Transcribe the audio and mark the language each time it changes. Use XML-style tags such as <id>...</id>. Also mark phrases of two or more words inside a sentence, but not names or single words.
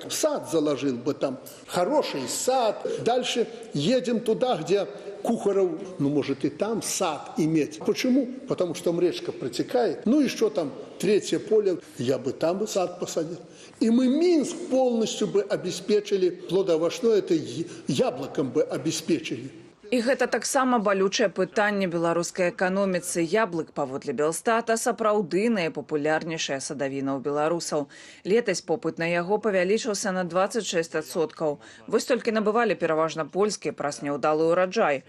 <ru>Сад заложил бы там, хороший сад. Дальше едем туда, где Кухаров, ну может и там сад иметь. Почему? Потому что там речка протекает. Ну и что там, третье поле, я бы там сад посадил. И мы Минск полностью бы обеспечили, плодоовощное, это яблоком бы обеспечили.</ru> <be>І гэта таксама балючае пытанне беларускай эканоміцы. Яблык, паводле Белстата, сапраўды найпапулярнейшая садавіна ў беларусаў. Летась попыт на яго павялічыўся на 26%. Вось толькі набывалі пераважна польскія праз няўдалы ўраджай.</be>